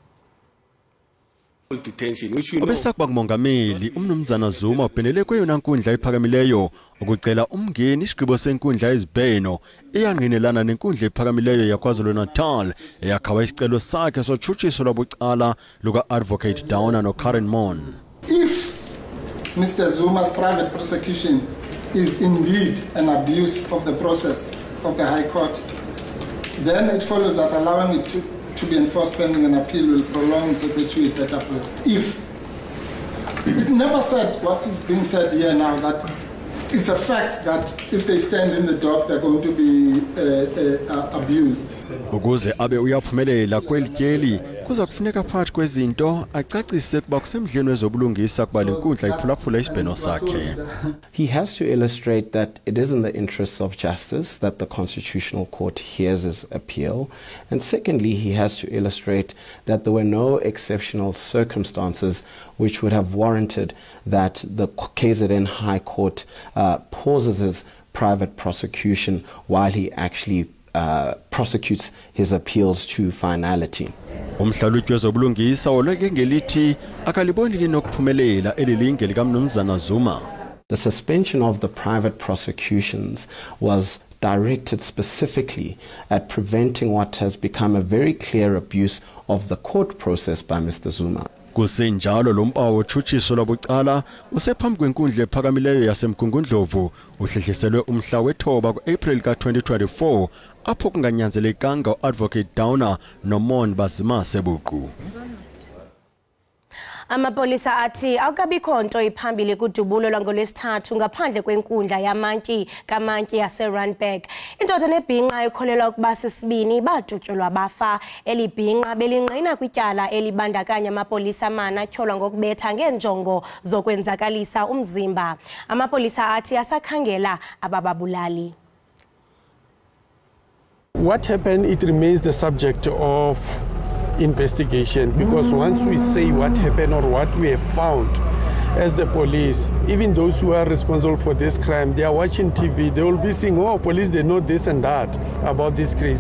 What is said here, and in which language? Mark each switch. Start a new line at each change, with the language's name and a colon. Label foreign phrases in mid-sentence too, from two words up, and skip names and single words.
Xhosa: Obesakuba ngumongameli umnumzana Zuma uphendele kweyona nkundla ephakamileyo ukucela umngeni isigqibo senkundla ezibheno eyangqinelana nenkundla ephakamileyo yaKwaZulu-Natal eyakhawa isicelo sakhe sotshutshiso lwabucala luka-advocate Downer noKaren Mon.
English: If Mr. Zuma's private prosecution is indeed an abuse of the process of the High Court, then it follows that allowing it to be enforced pending an appeal will prolong and perpetuate that approach. If it never said what is being said here now, that it's a fact that if they stand in the dock, they're going to be abused.
Xhosa: Ukuze abe uyaphumelela kwelityeli kuza kufuneka phakathi kwezinto acacise kuba kusemdleni wezobulungisa kuba le nkundla iphulaphula isibheno sakhe.
English: He has to illustrate that it is in the interests of justice that the Constitutional Court hears his appeal. And secondly, he has to illustrate that there were no exceptional circumstances which would have warranted that the KZN High Court pauses his private prosecution while he actually prosecutes his appeals to finality.
Xhosa: Umhlalutyi wezobulungisa olweke ngelithi akaliboni linokuphumelela elilinge likamnumzana Zuma.
English: The suspension of the private prosecutions was directed specifically at preventing what has become a very clear abuse of the court process by Mr. Zuma.
Xhosa: Kusenjalo lo mpawu utshutshiso lwabucala usephambi kwenkundla ephakamileyo yaseMgungundlovu uhlehliselwe umhla wethoba ku-April ka-2024 apho kunganyanzelekanga u-Advocate Downer noMon Bazimase buqu. Amapolisa athi akukabikho nto iphambili kudubulo lwangolwesithathu ngaphandle kwenkundla yamantyi kamantyi yaseRandburg. Indoda nebhinqa ekholelwa ukuba sisibini badutyulwa bafa. Eli bhinqa belingqina kwityala elibandakanya amapolisa amane atyholwa ngokubetha ngeenjongo zokwenzakalisa umzimba. Amapolisa athi asakhangela abababulali.
English: What happened, it remains the subject of investigation, because once we say what happened or what we have found as the police, even those who are responsible for this crime, they are watching TV, they will be saying, oh, police, they know this and that about this case.